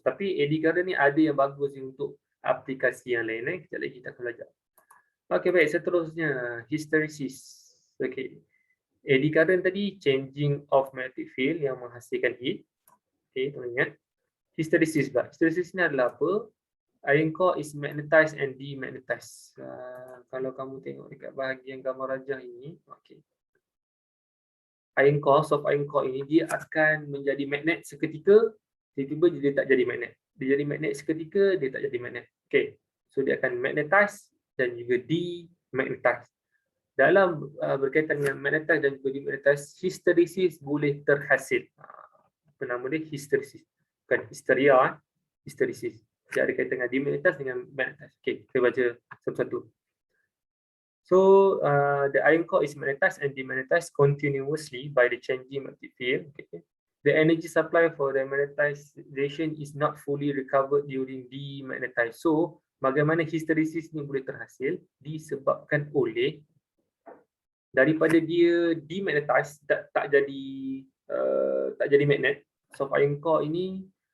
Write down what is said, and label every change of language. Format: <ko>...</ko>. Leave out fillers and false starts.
<ms>Tapi eddy current ni ada yang bagus untuk aplikasi yang lain. Kejap lagi kita akan belajar. Okey, baik. Seterusnya, hysteresis. Okey. Eddy current tadi</ms> <en>changing of magnetic field</en> <ms>yang menghasilkan heat. Okey, tolong ingat. Hysteresis pula. Hysteresis ni adalah apa?</ms> <en>Iron core is magnetized and demagnetized.</en> <ms>Kalau kamu tengok dekat bahagian gambar rajah ini, okey. Iron core, soft iron core ini dia akan menjadi magnet seketika, tiba-tiba dia tak jadi magnet. Dia jadi magnet seketika, dia tak jadi magnet. Okey. So dia akan magnetize dan juga demagnetize. Dalam berkaitan dengan magnetize dan juga demagnetize, hysteresis boleh terhasil. Apa nama dia? Hysteresis. Bukan histeria, hysteresis. Dia ada kaitan dengan demagnetize dengan magnetize. Okey, kita baca satu-satu.</ms> <en>So the iron core is magnetized and demagnetized continuously by the changing magnetic field. Okay. The energy supply for the magnetization is not fully recovered during demagnetize.</en> <ms>So bagaimana hysteresis ni boleh terhasil? Disebabkan oleh daripada dia demagnetize tak jadi magnet. Soft iron core ini</ms>